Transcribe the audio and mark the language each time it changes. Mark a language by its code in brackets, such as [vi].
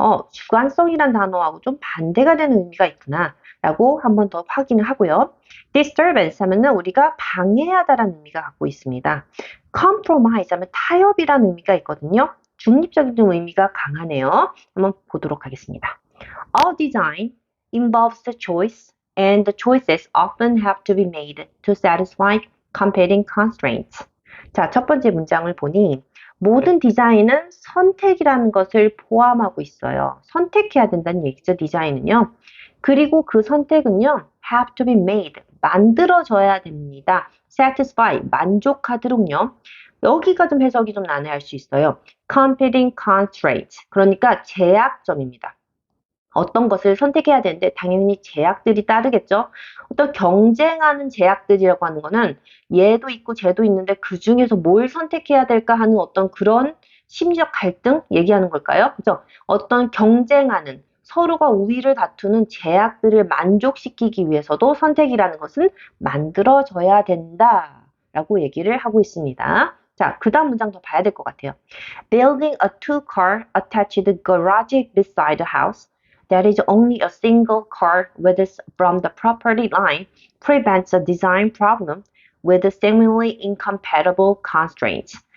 [ko] 주관성이란 단어하고 좀 반대가 되는 의미가 있구나 라고 한 번 더 확인을 하고요. disturbance 하면은 우리가 방해하다라는 의미가 갖고 있습니다. compromise 하면 타협이라는 의미가 있거든요. 중립적인 의미가 강하네요. 한번 보도록 하겠습니다. [en] All design involves the choice, and the choices often have to be made to satisfy competing constraints. [ko] 자, 첫 번째 문장을 보니 모든 디자인은 선택이라는 것을 포함하고 있어요. 선택해야 된다는 얘기죠, 디자인은요. 그리고 그 선택은요, have to be made, 만들어져야 됩니다. satisfy, 만족하도록요. 여기가 좀 해석이 좀 난해할 수 있어요. competing constraints, 그러니까 제약점입니다. 어떤 것을 선택해야 되는데 당연히 제약들이 따르겠죠. 어떤 경쟁하는 제약들이라고 하는 거는 얘도 있고 쟤도 있는데 그 중에서 뭘 선택해야 될까 하는 어떤 그런 심리적 갈등 얘기하는 걸까요? 그죠? 어떤 경쟁하는 서로가 우위를 다투는 제약들을 만족시키기 위해서도 선택이라는 것은 만들어져야 된다라고 얘기를 하고 있습니다. 자, 그 다음 문장 더 봐야 될 것 같아요. [en] Building a two-car attached garage beside the house that is only a single car width from the property line prevents a design problem with seemingly incompatible constraints.